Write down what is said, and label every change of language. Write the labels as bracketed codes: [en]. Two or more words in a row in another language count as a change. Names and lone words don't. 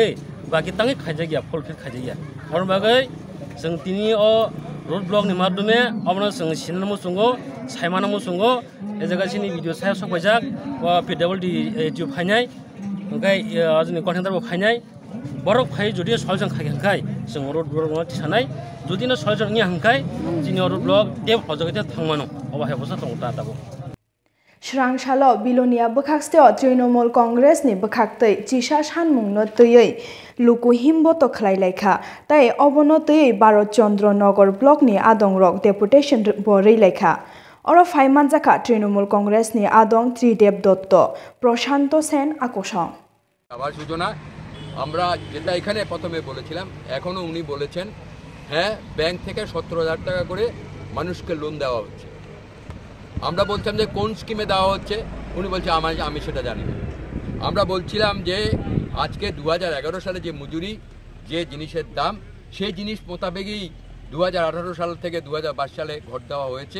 [brx] बाकी ताङै खाइजागिया फलफिल खाइजागिया और बागै जों दिनि अ [en] road block [brx] नि माध्यमे अबनो जों सिनमु सुंगो साइमानमु सुंगो ए जायगासिनि भिडिअ सायाव सफायजाक वा PWD इउटिउब फाइनाय ओंखाय जोंनि कन्टेन्टारबो फाइनाय बरक फाइ जुदि सलजों खायखाय जों [en] road block [brx] थिसानाय जुदिनो सलजों नि हांखाय दिनि [en] road block [brx] टेप हजगते थांमानो अबा हेबसा दंता दाबो [trp] Srang shalo bilonia bukhakseo Trinamool Congress ni bukhaktei Chisha Sanmungno töyei luku himboto khlailekha tai obono töyei Bharat Chandra Nagar block ni adongrok deputation borei lekha oro phaiman jaka Trinamool Congress ni adong Tridev Dotto Prashanto Sen akosong [bn] আবাস যোজনা আমরা যেটা এখানে প্রথমে বলেছিলাম এখনো উনি বলেছেন হ্যাঁ ব্যাংক থেকে 17000 টাকা করে মানুষকে লোন দেওয়া হচ্ছে আমরা বলছিলাম যে কোন স্কিমে দেওয়া হচ্ছে, উনি বলছে আমি সেটা জানি না। আমরা বলছিলাম যে আজকে 2011 সালে যে মজুরি, যে জিনিসের দাম, সেই জিনিস মোতাবেকই 2018 সাল থেকে 2022 সালে ঘট দেওয়া হয়েছে।